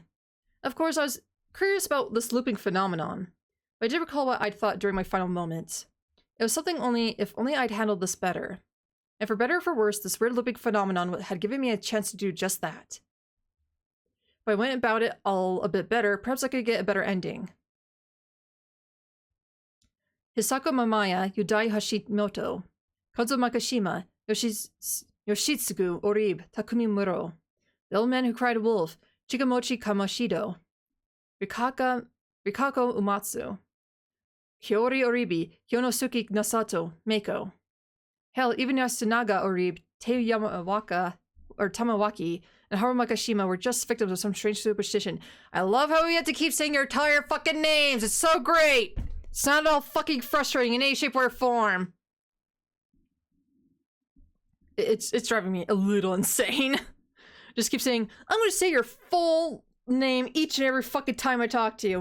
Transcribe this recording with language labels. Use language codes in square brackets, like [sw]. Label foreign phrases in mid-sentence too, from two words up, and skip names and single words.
[en] Of course, I was curious about this looping phenomenon, but I did recall what I'd thought during my final moments. It was something if only I'd handled this better. And for better or for worse, this weird looping phenomenon had given me a chance to do just that. If I went about it all a bit better, perhaps I could get a better ending. Hisako Mamaya, Yudai Hashimoto, Kozo Makashima, Yoshitsugu Orib, Takumi Muro, The Old Man Who Cried Wolf, Chikamochi Kamashido, Rikako Umatsu, Hiyori Oribi, Hyonosuke Nasato, Meiko. Hell, even Yasunaga Orib, Tamawaki, and Haru Makashima were just victims of some strange superstition. I love how we have to keep saying your entire fucking names! It's so great! It's not at all fucking frustrating in any shape or form. It's driving me a little insane. Just keep saying, I'm gonna say your full name each and every fucking time I talk to you.